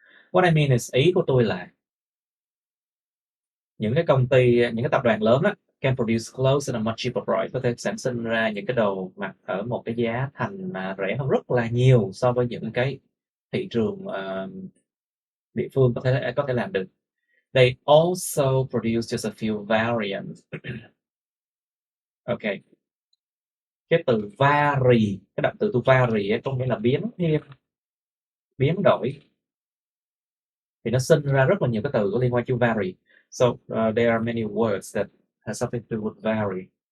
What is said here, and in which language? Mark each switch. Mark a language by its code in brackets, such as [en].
[en] What I mean is, [vi] ý của tôi là những cái công ty, những cái tập đoàn lớn á, [en] can produce clothes at a much cheaper price, [vi] có thể sản sinh ra những cái đồ mặc ở một cái giá thành rẻ hơn rất là nhiều so với những cái thị trường địa phương có thể làm được. [en] They also produce just a few variants. Okay. [vi] Cái từ vary, cái động từ to vary ấy, có nghĩa là biến thêm, biến đổi. Thì nó sinh ra rất là nhiều cái từ có liên quan to vary. [en] So there are many words that have something to do with vary.